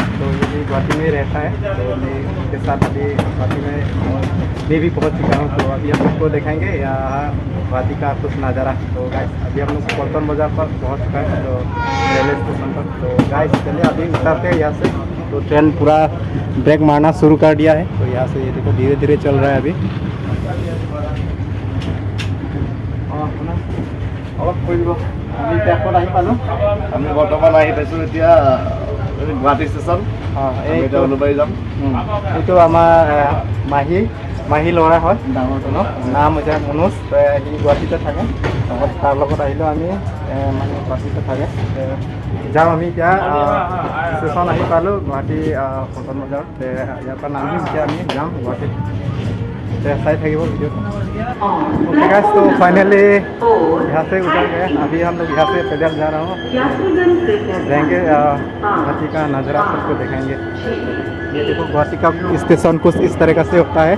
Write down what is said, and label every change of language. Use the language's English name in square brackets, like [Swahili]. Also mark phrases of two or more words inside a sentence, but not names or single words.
[Hindi] तो ये भी गुवाहाटी में रहता है। तो मैं उनके साथ अभी गुवाहाटी में मैं भी पहुंच चुका हूँ। तो अभी हम लोग को दिखाएंगे यहाँ गुवाहाटी का कुछ नज़ारा। तो गाइस, अभी हम लोग पल्टन बाज़ार पर पहुँच चुका है, तो [English] railway station [Hindi] पर। तो गाइस, चलिए अभी उतरते हैं यहाँ से। तो ट्रेन पूरा ब्रेक मारना शुरू कर दिया है। तो यहाँ से ये देखो धीरे धीरे चल रहा है अभी। [Assamese] অলপ কৰিব আমি ট্ৰেকত আহি পালোঁ। আমি বৰ্তমান আহি পাইছোঁ এতিয়া গুৱাহাটী ষ্টেচন। এতিয়া উলুবাৰী যাম। এইটো আমাৰ মাহী ল'ৰা হয়, ডাঙৰটো ন, নাম হৈছে মনোজ। সি গুৱাহাটীতে থাকে, তাৰ লগত আহিলোঁ আমি, মানে গুৱাহাটীতে থাকে। যাওঁ আমি এতিয়া ষ্টেচন আহি পালোঁ গুৱাহাটী পল্টন বজাৰ। ইয়াৰ পৰা নামিম, এতিয়া আমি যাম গুৱাহাটীত। चाय थे वो वीडियो। [English] okay guys, [Hindi] तो फाइनली यहाँ से उतर गए। अभी हम लोग यहाँ से पैदल जा रहा हूँ, जाएंगे गुवाहाटी का नज़ारा सबको दिखाएंगे। ये देखो गुवाहाटी का स्टेशन कुछ इस तरीक़े से होता है।